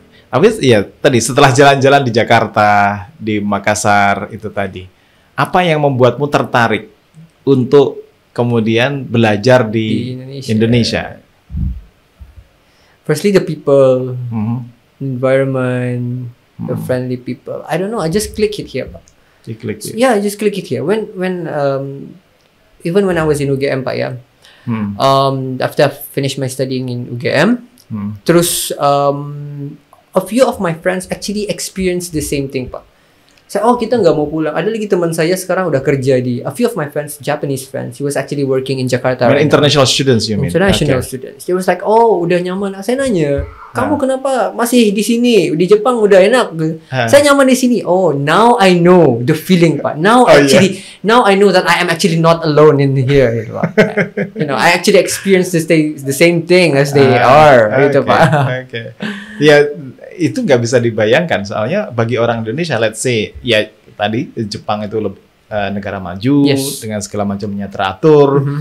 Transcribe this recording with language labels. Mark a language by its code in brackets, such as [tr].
[id] Habis ya tadi setelah jalan-jalan di Jakarta, di Makassar itu tadi, apa yang membuatmu tertarik untuk kemudian belajar di Indonesia? [en] Firstly, the people, environment, the friendly people. I don't know. I just click it here, Pak. You click it. Yeah, I just click it here. Even when I was in UGM, Pak, yeah. After I finished my studying in UGM, terus a few of my friends actually experienced the same thing, Pak. [id] Kita nggak mau pulang. Ada lagi teman saya sekarang udah kerja di. [en] A few of my friends, Japanese friends, he was actually working in Jakarta. International students, you mean? International students. They was like, [id] udah nyaman. Saya nanya, kamu kenapa masih di sini? Di Jepang udah enak. Saya nyaman di sini. [en] Oh, now I know the feeling, Pak. Now I know that I am actually not alone in here. [id] Gitu, Pak. [en] I actually experienced the same thing as they are. [id] Gitu, Pak. [en] Okay. [id] Ya, itu nggak bisa dibayangkan. Soalnya bagi orang Indonesia, [en] let's say, [id] ya tadi Jepang itu negara maju dengan segala macamnya teratur.